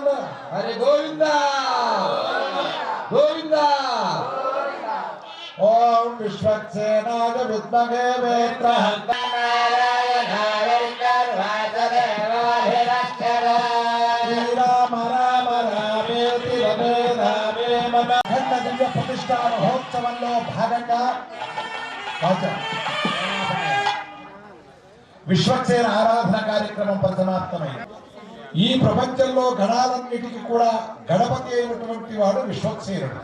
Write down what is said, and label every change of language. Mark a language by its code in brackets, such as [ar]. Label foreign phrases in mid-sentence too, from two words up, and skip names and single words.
[sa] हरि गोविंद गोविंद ॐ विश्वक्सेनाय विद्महे वेत्रः श्रीराम राम रामेति रमे रामे मम [te] అఖండ దివ్య ప్రతిష్ఠా మహోత్సవంలో భాగంగా విశ్వక్సేన ఆరాధన కార్యక్రమం పరిసమాప్తమైంది. ఈ ప్రపంచంలో గణాలన్నిటికీ కూడా గణపతి అయినటువంటి వాడు విశ్వక్సేనుడు.